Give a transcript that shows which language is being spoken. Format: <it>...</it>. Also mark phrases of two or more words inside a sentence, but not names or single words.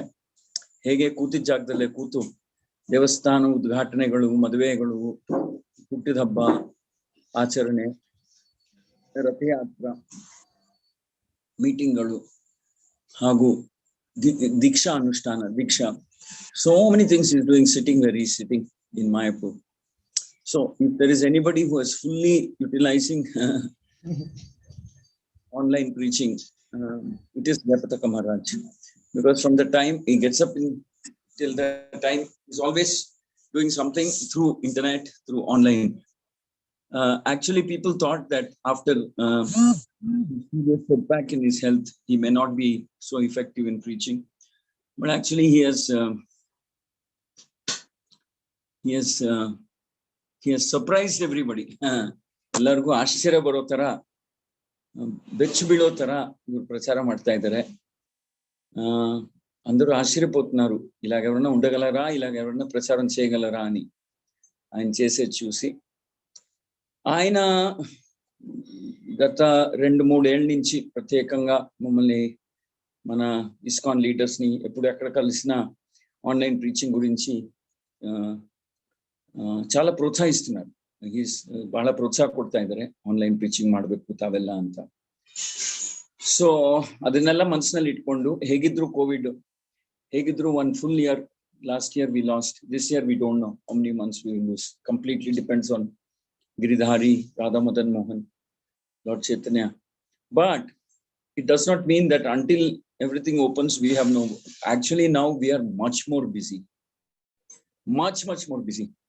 <kn>ಹೇಗೆ ಕೂತಿದ್ದ ಜಾಗದಲ್ಲೇ ಕೂತು ದೇವಸ್ಥಾನ ಉದ್ಘಾಟನೆಗಳು, ಮದುವೆಗಳು, ಹುಟ್ಟಿದ ಹಬ್ಬ ಆಚರಣೆ, ರಥಯಾತ್ರಾ, ಮೀಟಿಂಗ್ಗಳು ಹಾಗೂ ದೀಕ್ಷಾ ಅನುಷ್ಠಾನ, ದೀಕ್ಷಾ,</kn> <en>so many things he's doing sitting where he's sitting in Mayapur. So if there is anybody who is fully utilizing online preaching, it is Jayapatākā Mahārāj, because from the time he gets up till the time he's always doing something through internet, through online. Actually people thought that after serious setback in his health he may not be so effective in preaching, but actually he has surprised everybody.</en> <kn>ಎಲ್ಲರಿಗೂ ಆಶ್ಚರ್ಯ ಬರೋ ತರ, ಬೆಚ್ಚು ಬೀಳೋ ತರ ಇವ್ರು ప్రచార ಮಾಡ್ತಾ ಇದ್ದಾರೆ.</kn> <te>అందరూ ఆశ్చర్యపోతున్నారు, ఇలాగ ఎవరన్నా ఉండగలరా, ఇలాగ ఎవరన్నా ప్రచారం చేయగలరా అని ఆయన చేసేది చూసి. ఆయన గత 2-3 ఏళ్ళ నుంచి ప్రత్యేకంగా మమ్మల్ని, మన</te> <en>ISKCON leaders</en> <te>ని ఎప్పుడు ఎక్కడ కలిసినా</te> <en>online preaching</en> <te>గురించి చాలా ಪ್ರೋತ್ಸಾಹಿస్తున్నారు.</te> <kn>ಬಹಳ ಪ್ರೋತ್ಸಾಹ ಕೊಡ್ತಾ ಇದ್ದಾರೆ,</kn> <en>online preaching</en> <kn>ಮಾಡ್ಬೇಕು ತಾವೆಲ್ಲ ಅಂತ. ಸೊ ಅದನ್ನೆಲ್ಲ ಮನಸ್ಸಿನಲ್ಲಿ ಇಟ್ಕೊಂಡು, ಹೇಗಿದ್ರು ಕೋವಿಡ್, ಹೇಗಿದ್ರು</kn> <en>1 full year, last year we lost, this year we don't know how many months we will lose. Completely depends on Giridhari, Radha Madan Mohan, Lord Chaitanya. But it does not mean that until everything opens we have no. Actually now we are much more busy, much more busy.</en>